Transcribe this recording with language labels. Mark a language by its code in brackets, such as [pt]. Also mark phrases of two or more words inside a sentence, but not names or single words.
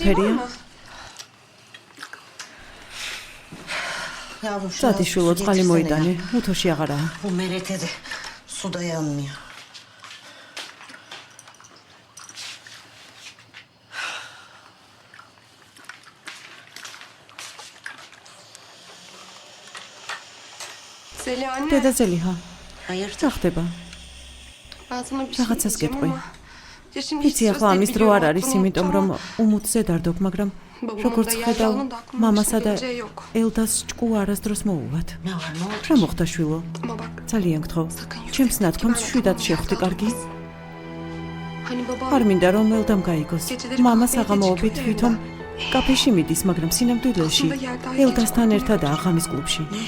[ka] არაფერია? [tr] mı? Yavrum şu [ka] წადიშვილო, წყალი მოიტანე, უთოში აღარაა. [tr] Bu meretede su dayanmıyor. Zeliha anne [ka] დედა ზელიჰა, [tr] Hayır. [ka] რა ხდება? [tr] ben sana bir şey Rahatsız diyeceğim gitmeyin. ama [ka] ვიცი ახლა ამის დრო არ არის, იმიტომ რომ უმუცზე დარდობ, მაგრამ როგორც ხედავ, მამასა და ელდას ჭკუ არასდროს მოუვათ. რა მოხდა შვილო? ძალიან გთხოვ, ჩემს ნათქვამს შვიდად შეხვდი, კარგი? არ მინდა რომ ელდამ გაიგოს. მამა საღამოობით თვითონ კაფეში მიდის, მაგრამ სინამდვილეში ელდასთან ერთადაა ღამის კლუბში.